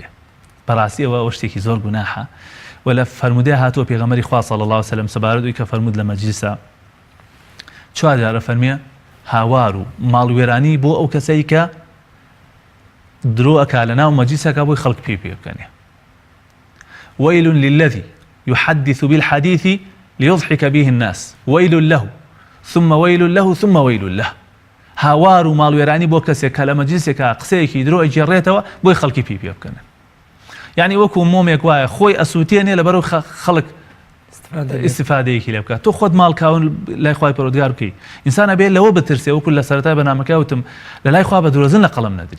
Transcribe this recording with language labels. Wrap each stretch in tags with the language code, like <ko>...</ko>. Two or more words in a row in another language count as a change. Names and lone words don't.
<ckb>بەڕاستی ئەوە شتێکی زۆر گوناحە و لە فەرمودەی هاتووە پێغەمبەری خوا</ckb> <ar>صلی الله علیه و سلم</ar> <ckb>سەبارەتەوەی کە فەرمود لە مەجلیسە چوار جارە فەرمیە هاوار و ماڵوێرانی بۆ ئەو کەسەی کە درۆ ئەکا لە ناو مەجلیسەکە بۆی خەڵک پێ بکەنێ.</ckb> <ar>ويل للذي يحدث بالحديث ليضحك به الناس ويل له ثم ويل له ثم ويل له.</ar> <ckb>هاوار و ماڵوێرانی بۆ کەسێک کە لە مەجلیسێکە قسەیەکی درۆ ئەگێڕێتەوە بۆی خەڵکی پێ بکەنن. یعنی وەکو مۆمێک وایە خۆی ئەسووتێنێ لەبەرەوە خەڵک استفادەیەکی لێ بکات. تۆ خۆت ماڵکاون لای خوای پەروەردگار بکەی. ئینسان ئەبێ لەوە بترسێ وەکو لە سەرەتای بەنامەکە وتم لە لای خوا بە درۆزن لە قەڵەم نەدرێ.</ckb>